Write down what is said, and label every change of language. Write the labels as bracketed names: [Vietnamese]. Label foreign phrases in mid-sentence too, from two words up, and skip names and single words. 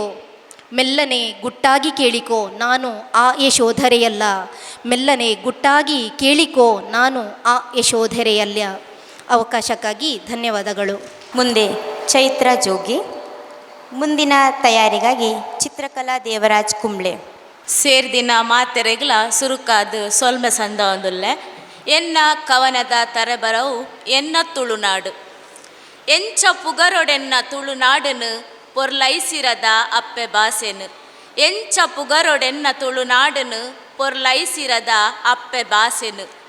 [Kannada] ಮೆಲ್ಲನೆ ಗುಟ್ಟಾಗಿ ಕೇಳಿಕೋ ನಾನು ಆ ಯಶೋಧರೆಯಲ್ಲ. ಮೆಲ್ಲನೆ ಗುಟ್ಟಾಗಿ ಕೇಳಿಕೋ ನಾನು ಆ ಯಶೋಧರೆಯಲ್ಲ. ಅವಕಾಶಕ್ಕಾಗಿ ಧನ್ಯವಾದಗಳು. ಮುಂದೆ ಚೈತ್ರ ಜೋಗಿ. ಮುಂದಿನ ತಯಾರಿಗಾಗಿ ಚಿತ್ರಕಲಾ ದೇವರಾಜ್ ಕುಂಬ್ಳೆ. [Tulu] ಸೇರ್ದಿನ ಮಾತೆರೆಗ್ಲ ಸುರುಕಾದ ಸೊಲ್ಮೆ ಸಂದ ಒಂದುಲ್ಲೆ. ಎನ್ನ ಕವನದ ತರೆಬರವು ಎನ್ನ ತುಳುನಾಡು. ಎಂಚ ಪುಗರೊಡೆನ್ನ ತುಳುನಾಡನು ಪೊರ್ಲೈಸಿರದ ಅಪ್ಪೆ ಬಾಸೆನು. ಎಂಚ ಪುಗರೊಡೆನ್ನ ತುಳುನಾಡನು ಪೊರ್ಲೈಸಿರದ ಅಪ್ಪೆ ಬಾಸೆನು.